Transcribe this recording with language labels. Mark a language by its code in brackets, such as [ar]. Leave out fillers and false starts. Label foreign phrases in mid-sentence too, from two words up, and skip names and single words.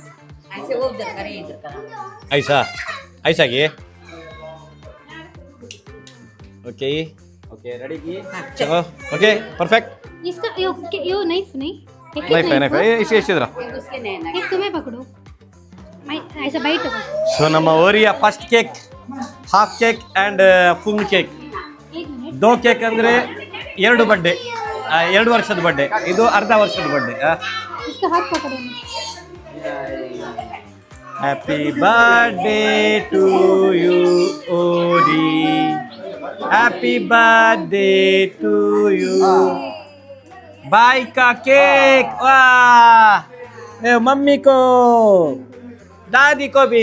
[hi] ऐसे वो इधर करे इधर करा. ऐसा किए. [en] okay ready [hi] किए. चलो [en] okay perfect. [hi] इसका यो नाइफ नहीं नाइफ इसे इधर उसके नैना एक तुम्हें पकड़ो ऐसा बाइट करो. [en] सो ನಮ್ಮ ಓರಿಯ first cake, half cake and full cake. [kn] 2 ಕೇಕ್ ಅಂದ್ರೆ 2 ಬರ್ಡೇ, 2 ವರ್ಷದ ಬರ್ಡೇ. ಇದು ಅರ್ಧ ವರ್ಷದ ಬರ್ಡೇ. [hi] इसका हाथ पकड़ो. [en] happy birthday to you Ori, happy birthday to you. [hi] बाई का केक. वाह मम्मी को दादी को भी.